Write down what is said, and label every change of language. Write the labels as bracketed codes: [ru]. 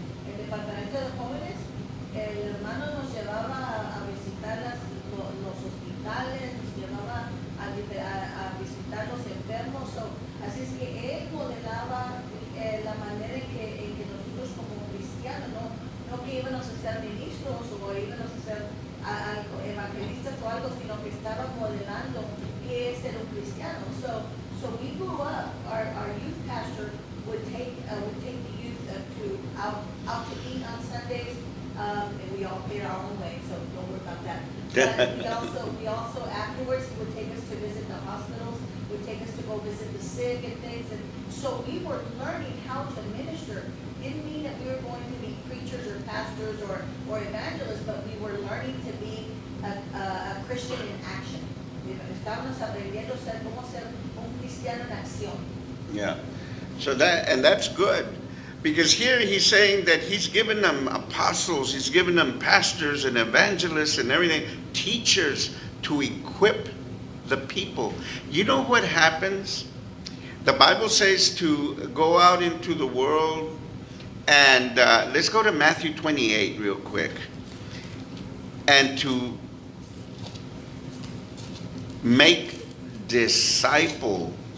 [es] El departamento de jóvenes, el hermano nos llevaba a visitar los hospitales, nos llevaba a visitar los enfermos. Así es que él modelaba la manera en que nosotros como cristianos, no que íbamos a ser ministros o íbamos a ser evangelistas o algo, sino que estaba modelando qué es ser un cristiano. [en] So we grew up, our youth pastor would take the youth out to eat on Sundays, and we all paid our own way, so don't worry about that. But we also afterwards, he would take us to visit the hospitals, would take us to go visit the sick and things, and so we were learning how to minister. Didn't mean that we were going to be preachers or pastors or evangelists, but we were learning to be a Christian in action. [es] Estábamos aprendiendo cómo ser un cristiano en acción. [en] Yeah, so that's good. Because here he's saying that he's given them apostles, he's given them pastors and evangelists and everything, teachers to equip the people. You know what happens? The Bible says to go out into the world, and let's go to Matthew 28 real quick, and to make disciples.